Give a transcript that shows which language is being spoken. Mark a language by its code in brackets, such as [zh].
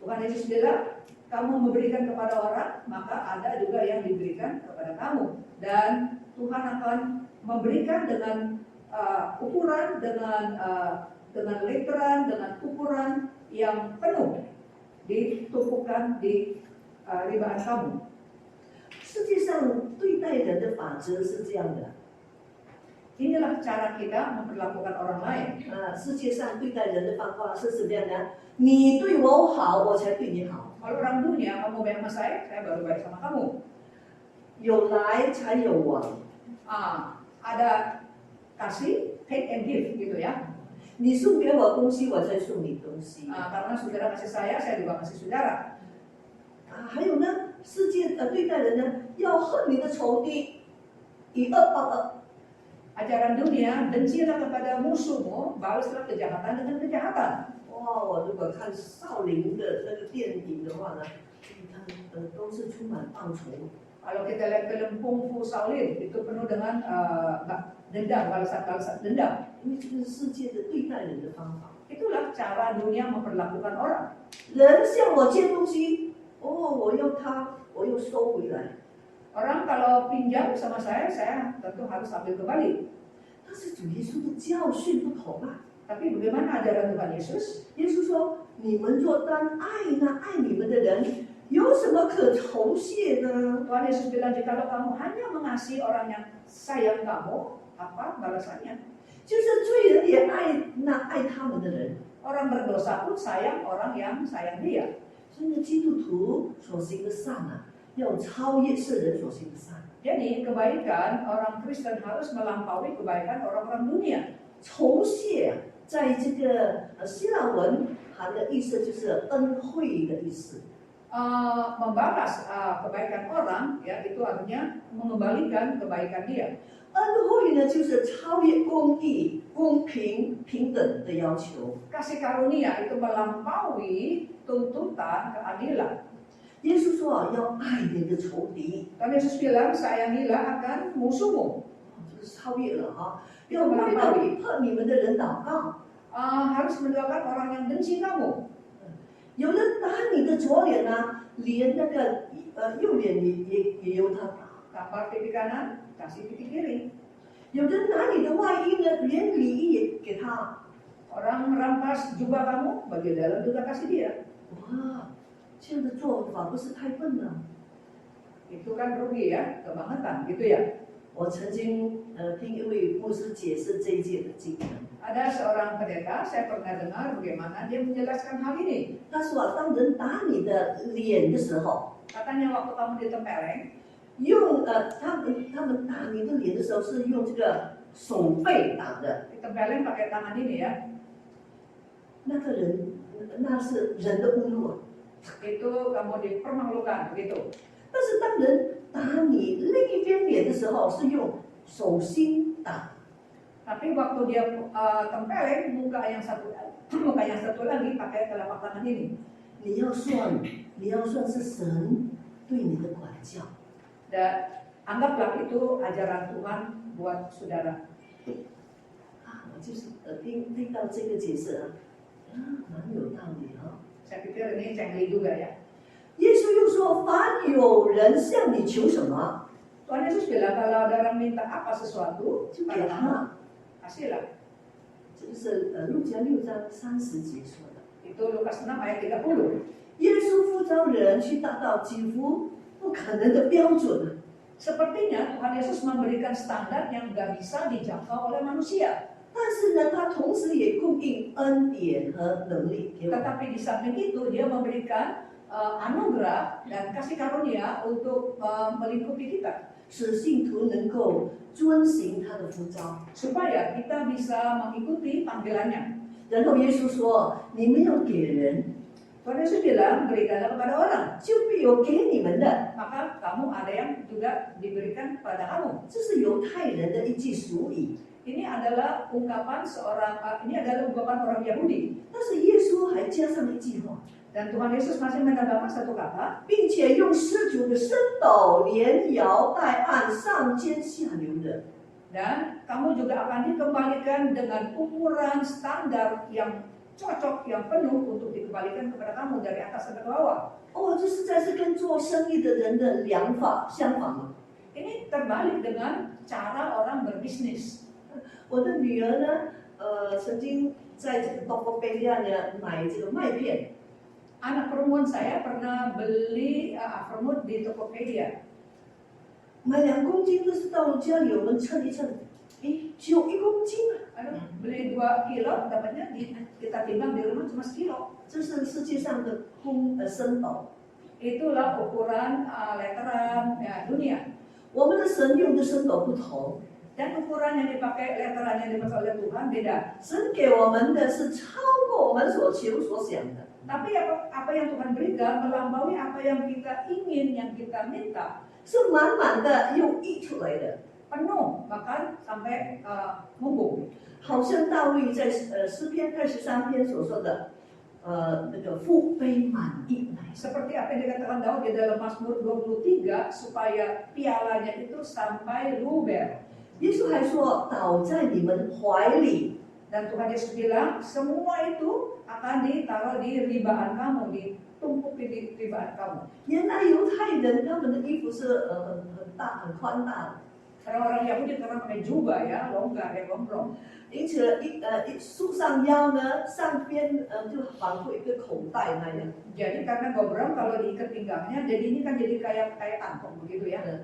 [id] Tuhan Yesus bilang, kamu memberikan kepada orang, maka ada juga yang diberikan kepada kamu. Dan Tuhan akan memberikan dengan ukuran, dengan literan, dengan ukuran yang penuh ditumpukan di ribaan kamu. [zh] 世界上对待人的法则是这样的， [id] Inilah cara kita memperlakukan orang lain. [zh] 世界上对待人的方法是什么样的？你对我好，我才对你好。 [id] Kalau orang dunia, kamu baik sama saya baru baik sama kamu. [zh] 有来才有往， [id] Ada kasih, [en] take and give [id] gitu ya. [zh] 你送给我东西，我再送你东西。 [id] Karena saudara kasih saya juga kasih saudara. [zh] 还有呢，世界对待人呢，要恨你的仇敌，以恶报恶。 [id] Ajaran dunia, bencilah kepada musuhmu, balaslah kejahatan dengan kejahatan. [zh] 哇，我如果看少林的那个电影的话呢，你看都是充满报仇。 [id] Kalau kita lihat film Kung Fu Shaolin, itu penuh dengan dendam, balasan dendam. [zh] 因为这个是世界的对待人的方法。 [id] Itulah cara dunia memperlakukan orang. [zh] 人向我借东西，我要他，我又收回来。 [id] Orang kalau pinjam sama saya tentu harus ambil kembali. [zh] 但是主耶稣的教训不同啊。 [id] Tapi bagaimana ajaran Tuhan Yesus? [zh] 耶稣说：“你们若单爱那爱你们的人，有什么可酬谢呢？ [id] Tuhan Yesus bilang, jikalau kamu hanya mengasihi orang yang sayang kamu, apa balasannya? [zh] 就是罪人也爱那爱他们的人。 [id] Orang berdosa pun sayang orang yang sayang dia. [zh] 所以呢，基督徒所行的善啊，要超越世人所行的善。 [id] Jadi kebaikan orang Kristen harus melampaui kebaikan orang-orang dunia. [zh] 酬谢啊，在这个希腊文含的意思就是恩惠的意思。 [id] Membalas kebaikan orang, ya itu artinya mengembalikan kebaikan dia. [zh] 恩惠呢，就是超越公义、公平、平等的要求。 [id] Kasih karunia itu melampaui tuntutan keadilan. [zh] 耶稣说啊，要爱你的仇敌， [id] Dan Yesus bilang, sayangilah akan musuhmu. [zh] 就是超越了啊，要为那逼迫你们的人祷告。 [id] Harus mendoakan orang yang benci kamu. [zh] 有人打你的左脸啊，连那个右脸也由他打。 [id] Tampar pipi kanan, kasih pipi kiri. [zh] 有人拿你的外衣呢，连里衣也给他。 [id] Orang merampas jubah kamu, bagian dalam juga kasih dia. [zh] 哇，这样的做法不是太笨了？ [id] Itu kan rugi ya, kebangetan gitu ya. [zh] 我曾经听一位牧师解释这一届的经文， [id] Ada seorang pendeta, saya pernah dengar bagaimana dia menjelaskan hal ini. [zh] 他说啊，当人打你的脸的时候， [id] Katanya waktu kamu ditempeleng, [zh] 用他们打你的脸的时候是用这个手背打的， [id] ditempeleng pakai tangan ini ya. [zh] 那个人那是人的侮辱啊。 [id] Itu kamu dipermalukan begitu. [zh] 但是当人打你另一边脸的时候，是用手心打。 [id] Tapi waktu dia tempeleng muka yang satu lagi pakai telapak tangan ini. [zh] 你要算是神对你的管教。 [id] Dan anggaplah itu ajaran Tuhan buat saudara. [zh] 我就是听到这个解释蛮有道理啊。 [id] Saya pikir ini cengli juga ya. [zh] 耶稣又说：“凡有人向你求什么， [id] Tuhan Yesus bilang kalau ada orang minta apa sesuatu [zh] 就给 [id] pada kamu, [zh] 他。” [id] kasihlah. [zh] 这就是路加6章30节说的。 [id] Itu Lukas 6 ayat 30. [zh] 耶稣呼召人去达到几乎不可能的标准啊。 [id] Sepertinya Tuhan Yesus memberikan standar yang gak bisa dijangkau oleh manusia. [zh] 但是呢，他同时也供应恩典和能力给我们。 [id] Tetapi di samping itu dia memberikan anugerah dan kasih karunia untuk melingkupi kita, [zh] 使信徒能够遵行他的呼召。 [id] supaya kita bisa mengikuti panggilannya. [zh] 然后耶稣说：“你们要给人， [id] Tuhan Yesus bilang, berikanlah kepada orang, [zh] 就必有给你们的。 [id] maka kamu ada yang juga diberikan pada kamu. ” [zh] 这是犹太人的一句俗语， [id] Ini adalah ungkapan orang Yahudi. [zh] 但是耶稣还加上一句话， [id] Dan Tuhan Yesus masih menambahkan satu kata, [zh] 并且用施主的升斗连摇带按上尖下流的。 [id] dan kamu juga akan dikembalikan dengan ukuran standar yang cocok, yang penuh untuk dikembalikan kepada kamu dari atas sampai ke bawah. [zh] 哦，这实在是跟做生意的人的量法相反了。 [id] Ini terbalik dengan cara orang berbisnis. [zh] 我的女儿呢，曾经在这个 Tokopedia 呢买这个麦片， [id] Anak perempuan saya pernah beli Avermut di Tokopedia. [zh] 买2公斤，但是到了家里我们称一称，诶，只有1公斤啊！ [id] Aduh, beli 2 kilo, dapatnya kita timbang di rumah cuma sekilo. [zh] 这是世界上的升斗。 [id] Itulah ukuran letteran dunia. [zh] 我们的神用的升斗不同， [id] Dan ukuran yang dipakai, letteran yang dipakai oleh Tuhan beda. [zh] 神给我们的是超过我们所求所想的。 [id] Tapi apa yang Tuhan berikan melampaui apa yang kita ingin, yang kita minta. [zh] 是满满的又溢出来的， [id] Penuh, bahkan sampai mumpung. [zh] 好像大卫在诗篇23篇所说的，那个腹杯满溢来。 [id] Seperti apa yang dikatakan Daud di dalam Mazmur 23, supaya pialanya itu sampai luber. [zh] 耶稣还说：“倒在你们怀里。” [id] Dan Tuhan Yesus bilang, semua itu akan ditaruh di ribaan kamu, ditumpuk di ribaan kamu. [zh] 原来犹太人他们的衣服是很大很宽大的， [id] Orang-orang Yahudi karena pakai jubah ya, longgar ya, gombrong. [zh] 因此束上腰呢，上边就仿佛一个口袋那样。 [id] Jadi karena gombrong kalau diikat pinggangnya, jadi ini kan jadi kayak kantong begitu ya.